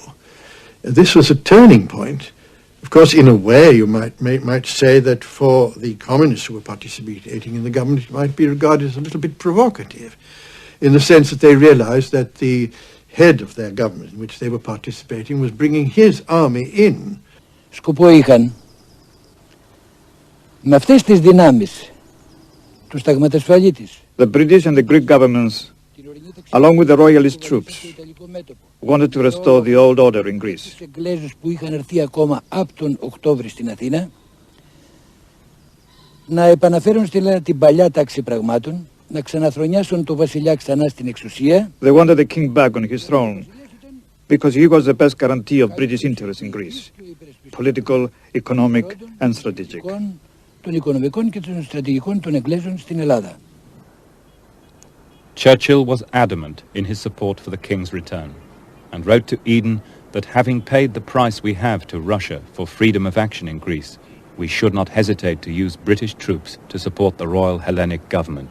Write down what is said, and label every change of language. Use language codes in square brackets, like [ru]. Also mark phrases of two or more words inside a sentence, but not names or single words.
[en] This was a turning point. Of course, in a way, you might say that for the communists who were participating in the government, it might be regarded as a little bit provocative, in the sense that they realized that the head of their government in which they were participating was bringing his army in. [el] Σκοπό είχαν με αυτές τις δυνάμεις του Σταγματασφαλίτης. [en] The British and the Greek governments, along with the royalist troops, wanted to restore the old order in Greece. [el] Τους Εγγλέζους που είχαν έρθει ακόμα από τον Οκτώβρη στην Αθήνα να επαναφέρουν στην Ελλάδα την παλιά τάξη πραγμάτων, να ξαναθρονιάσουν το βασιλιά ξανά στην εξουσία. [en] They wanted the king back on his throne because he was the best guarantee of British interest in Greece, political, economic and strategic. [el] Των οικονομικών και των στρατηγικών των Εγγλέζων στην Ελλάδα. [en] Churchill was adamant in his support for the king's return and wrote to Eden that having paid the price we have to Russia for freedom of action in Greece, we should not hesitate to use British troops to support the Royal Hellenic government.